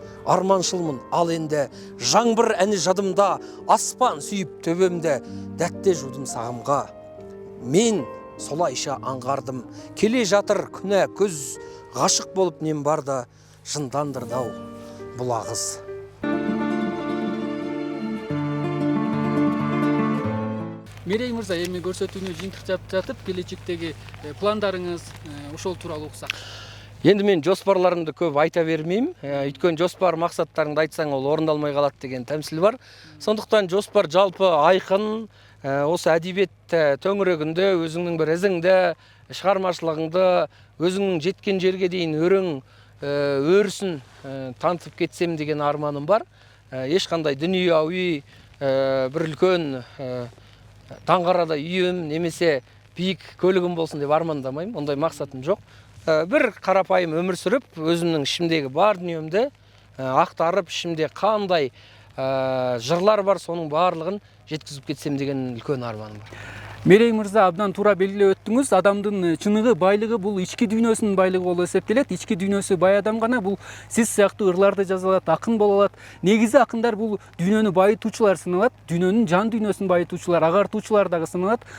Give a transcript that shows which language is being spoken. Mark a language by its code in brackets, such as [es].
[kk] Арманшылмын ал енді, жаңбыр әні жадымда, аспан сүйіп төбемді, дәтте жудым сағымға. Мен солайша аңғардым, келе жатыр күнә күз, ғашық болып нем барда, жындандырдау бұлағыз. [ky] Мерей мырза, эми көрсөтүүнү жыйынтыктап жатып, келечектеги пландарыңыз ошол тууралуу уксак. [kk] Енді мен жоспарларымды көп айта бермеймін. Өйткені жоспар мақсаттарыңды айтсаң, ол орындалмай қалады деген тәмсіл бар. Сондықтан жоспар жалпы айқын, осы әдебиет төңірегінде өзіңнің бір ізіңді, шығармашылығыңды, өзіңнің жеткен жерге дейін өрісін танытып кетсем деген арманым бар. Ешқандай дүнияуи бір үлкен таңғарада үйім немесе биік көлігім болсын деп армандамаймын. Ондай мақсатым жоқ. Бір қарапайым өмір сүріп, өзімнің ішімдегі бар дүниемді ақтарып, ішімде қандай жырлар бар, соның барлығын жеткизип кетсем деген үлкөн арманым бар. [ky] Мерей мырза, абдан туура белгилеп өттүңүз. Адамдын чыныгы, байлыгы бул ички дүйнөсүнүн байлыгы болуп эсептелет. Ички дүйнөсү бай адам гана бул сиз сыяктуу ырларды жаза алат, акын боло алат. Негизи акындар бул дүйнөнү байытуучулар саналат, дүйнөнүн жан дүйнөсүн байытуучулар, агартуучулар дагы саналат.